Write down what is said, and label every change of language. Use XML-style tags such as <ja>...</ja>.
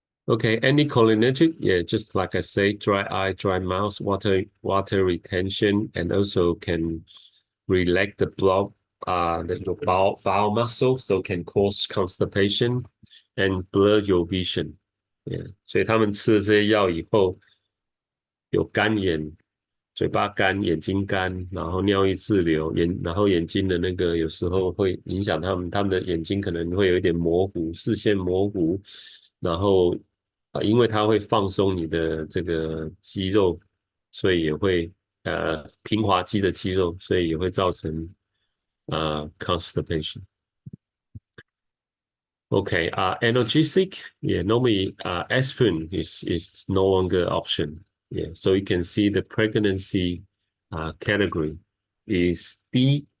<en>Okay, anticholinergic, yeah, just like I say, dry eye, dry mouth, water retention, and also can relax the blood, the bowel muscle, so can cause constipation and blur your vision.</en> <zh>Yeah, 所以他们吃了这些药以后，有干眼、嘴巴干、眼睛干，然后尿液滞留，然后眼睛的那个有时候会影响他们的眼睛可能会有一点模糊，视线模糊，然后因为它会放松你的这个肌肉，所以也会平滑肌的肌肉，所以也会造成constipation。</zh> <en>Okay, analgesic, yeah, normally aspirin is no longer option. Yeah, so you can see the pregnancy category is D.</en>